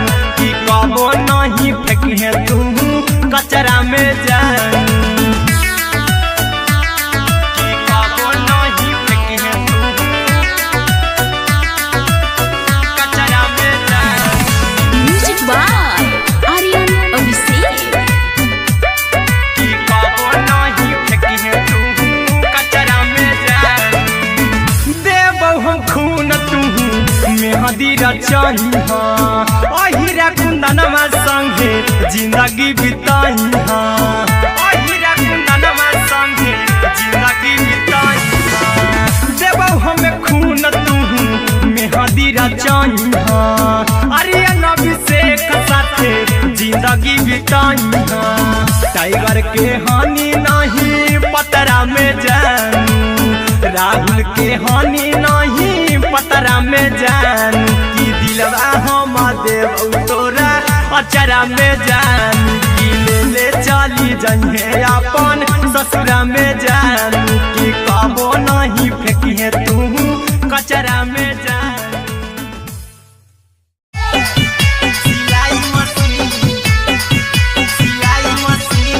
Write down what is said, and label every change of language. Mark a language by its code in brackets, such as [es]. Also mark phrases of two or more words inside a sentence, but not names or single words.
[mai] की कबो नहीं फेंकी तू कचरा में जानू की कबो नहीं फेंकी तू कचरा में जान। [en] म्यूजिक बाय आर्यन अभिषेक। [mai] की कबो नहीं फेंकी तू कचरा में जान। देबौ हम खून तू मेहंदी रचइहा अहिरा कुंदनमा संगे जिंदगी बिताइहा अहिरा कुंदनमा संगे जिंदगी बिताइहा। देबौ हम खून तू मेहंदी रचइहा आर्यन अभिषेक साथे जिंदगी बिताइहा। टाइगर के हानि नहीं पतरा में जानू राहुल के हानि नहीं पतरा में जानू। की दिलवा हम देबौ तोरा अचरा में जानू की ले चली जइहे अपन ससुरा में जानू। की कबो नहीं फेंकी तू कचरा में जानू। सिलाई मशीन